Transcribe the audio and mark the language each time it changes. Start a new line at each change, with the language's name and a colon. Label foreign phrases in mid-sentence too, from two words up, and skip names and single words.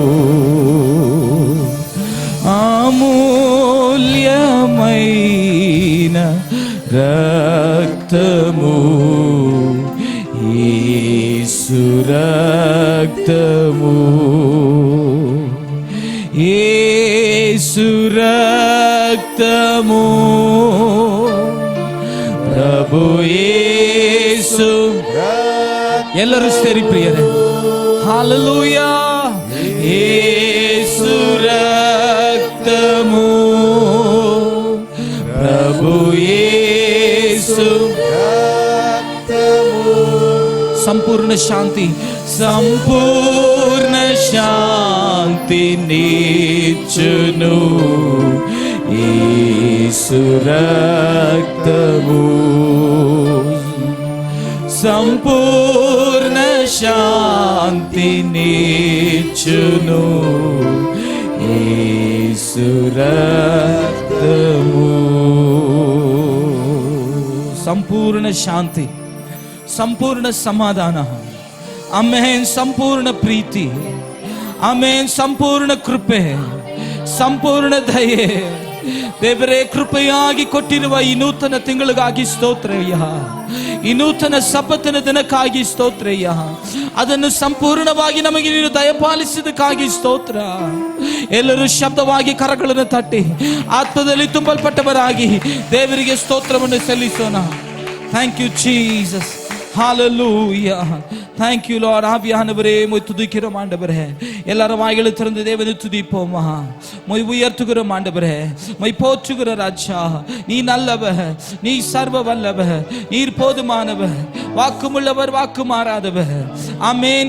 Telugu: అమూల్యమైన రక్తము, యేసు రక్తము, యేసు రక్తము, ప్రభు యేసు.
Kannada: ಎಲ್ಲರೂ ಸೇರಿ ಪ್ರಿಯರೇ, ಹಲ್ಲೆಲೂಯಾ.
Telugu: యేసు రక్తము, ప్రభు యేసు రక్తము, సంపూర్ణ శాంతి, సంపూర్ణ శాంతి నీచును యేసు రక్తము సంపూర్ణ శాంతినిచ్చును. యేసు రక్తము సంపూర్ణ శాంతి,
Kannada: ಸಂಪೂರ್ಣ ಸಮಾಧಾನ, ಆಮೆನ್. ಸಂಪೂರ್ಣ ಪ್ರೀತಿ, ಆಮೆನ್. ಸಂಪೂರ್ಣ ಕೃಪೆ, ಸಂಪೂರ್ಣ ದಯೆ ದೇವರೇ ಕೃಪೆಯಾಗಿ ಕೊಟ್ಟಿರುವ ಈ ನೂತನ ತಿಂಗಳಿಗಾಗಿ ಸ್ತೋತ್ರಯ್ಯ. ಈ ನೂತನ ಸಬ್ಬತ್ತಿನ ದಿನಕ್ಕಾಗಿ ಸ್ತೋತ್ರಯ್ಯ. ಅದನ್ನು ಸಂಪೂರ್ಣವಾಗಿ ನಮಗೆ ನೀನು ದಯಪಾಲಿಸಿದಕ್ಕಾಗಿ ಸ್ತೋತ್ರ. ಎಲ್ಲರೂ ಶಬ್ದವಾಗಿ ಕರಗಳನ್ನು ತಟ್ಟಿ ಆತ್ಮದಲ್ಲಿ ತುಂಬಲ್ಪಟ್ಟವರಾಗಿ ದೇವರಿಗೆ ಸ್ತೋತ್ರವನ್ನು ಸಲ್ಲಿಸೋಣ.
English: Thank you, Jesus. Hallelujah. Thank you, Lord.
Tamil: ஆவியானவரே உம்மை துதிக்கிறோம் ஆண்டவரே. எல்லாரும் வாய்களை திறந்து தேவனை துதிப்போம். உம்மை உயர்த்துகிறோம் ஆண்டவரே. உம்மை போற்றுகிறோம் ராஜா. நீ நல்லவர், நீ சர்வ வல்லவர், நீர் போதுமானவர், வாக்குமுள்ளவர், வாக்கு மாறாதவர். ஆமென்.